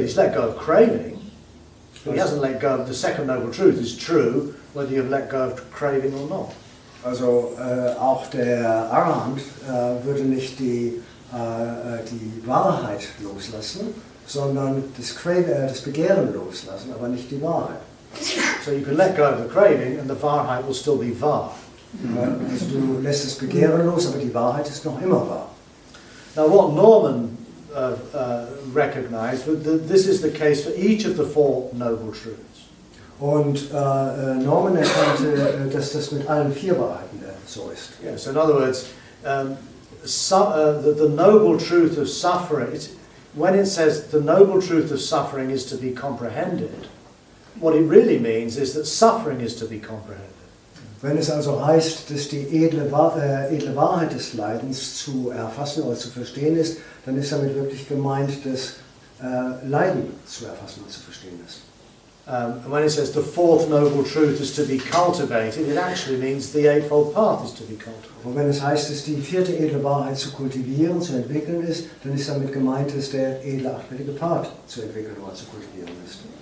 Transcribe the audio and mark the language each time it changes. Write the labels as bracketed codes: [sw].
[en] He's let go of craving. He hasn't let go of the second noble truth. Is true whether you've let go of craving or not. [de] Also auch der Arhant würde nicht die Wahrheit loslassen, sondern das Begehren loslassen, aber nicht die Wahrheit. [en] So you can let go of the craving and the Wahrheit will still be wahr. [de] Also du lässt das Begehren los, aber die Wahrheit ist noch immer wahr. [en] Now what Norman recognized, this is the case for each of the Four Noble Truths. [de] Und Norman erkannte, dass das mit allen vier Wahrheiten so ist. [en] Yes, in other words, the noble truth of suffering, when it says the noble truth of suffering is to be comprehended, what it really means is that suffering is to be comprehended. [de] Wenn es also heißt, dass die edle Wahrheit des Leidens zu erfassen oder zu verstehen ist, dann ist damit wirklich gemeint, dass Leiden zu erfassen und zu verstehen ist. [en] And when it says the fourth noble truth is to be cultivated, it actually means the eightfold path is to be cultivated. [de] Und wenn es heißt, dass die vierte edle Wahrheit zu kultivieren, zu entwickeln ist, dann ist damit gemeint, dass der edle achtfältige Pfad zu entwickeln oder zu kultivieren ist.